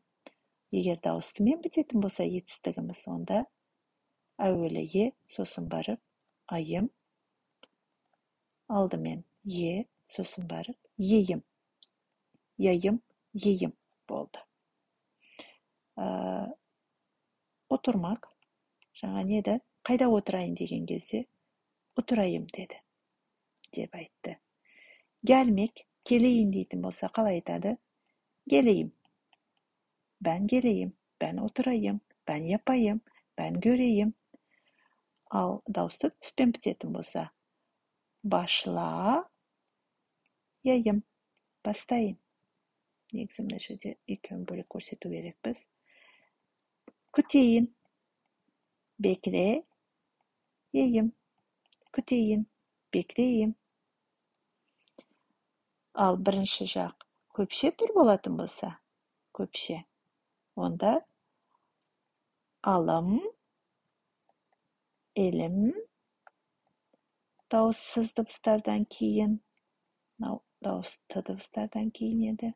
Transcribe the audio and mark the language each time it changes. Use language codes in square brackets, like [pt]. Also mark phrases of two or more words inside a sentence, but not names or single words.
[kk] Егер дауыстымен бітетін болса етістігіміз, онда әуелі е, сосын барып айым, алдымен е, сосын барып ейім. [tr] Yayım, yeyim болды. [kk] Oturmak, жаңа неді? Қайда отырайын деген кезде отырайым деді, деп айтты. [tr] Gelmek, geleyim [kk] дейтін болса қалай айтады? [tr] Geleyim. Ben geleyim, ben oturayım, ben yapayım, ben göreyim. [kk] Ал дауысты түспен бітетін болса başlayayım, бастайын. Негізі мына жерде екеуін бөлек көрсету керекпіз. Күтейін, bekleyeyim, күтейін, bekleyeyim. Ал бірінші жақ көпше түр болатын болса, көпше, онда алым, елім, дауыссыз дыбыстардан кейін, дауысты дыбыстардан кейін еді.